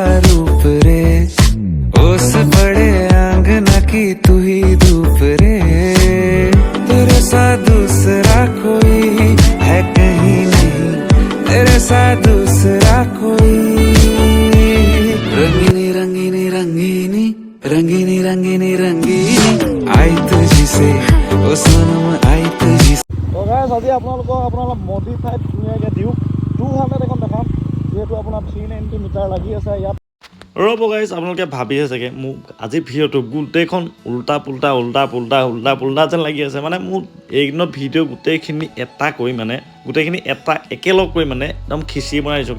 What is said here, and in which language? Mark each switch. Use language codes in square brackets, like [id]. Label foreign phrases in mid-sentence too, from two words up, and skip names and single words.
[hi] रूप रे उस बड़े आंगना की तू ही धूप रे तेरे सा दूसरा कोई है कहीं नहीं तेरे सा दूसरा कोई रंगीनी रंगीनी रंगीनी रंगीनी रंगीनी रंगीनी आई तुझी से ओ सनम आई तुझी से [as] তো গাইজ আজি আপোনালোকক মডিফাইড ধুনীয়াকৈ দিওঁ 200 এখন দেখাম যিহেতু আপোনাৰ 390 মিটাৰ লাগি আছে ইয়াত ৰ'ব গাইজ আপোনালোকে ভাবিছে চাগে মোক আজি ভিডিঅ'টো গোটেইখন উল্টা পুল্টা যেন লাগি আছে মানে মোক এইদিনত ভিডিঅ' গোটেইখিনি এটা কৰি মানে গোটেইখিনি এটা একেলগ কৰি মানে একদম খিচিৰি বনাই দিছোঁ